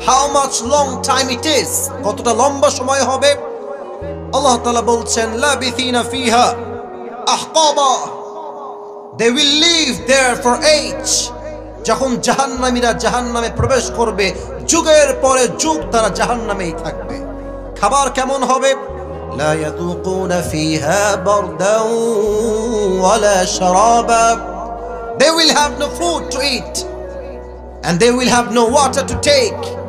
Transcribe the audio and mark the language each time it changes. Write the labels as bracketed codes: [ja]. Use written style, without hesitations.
[en] how much long time it is, [bn] কতটা লম্বা সময় হবে? আল্লাহ তাআলা বলছেন [ar] লাবিথিনা ফিহা আহকাবা, [en] They will live there for age. [bn] যখন জাহান্নামীরা জাহান্নামে প্রবেশ করবে, যুগের পরে যুগ তারা জাহান্নামেই থাকবে। খাবার কেমন হবে? [ar] لا يذوقون فيها بردا ولا شرابا. [en] They will have no food to eat and they will have no water to take.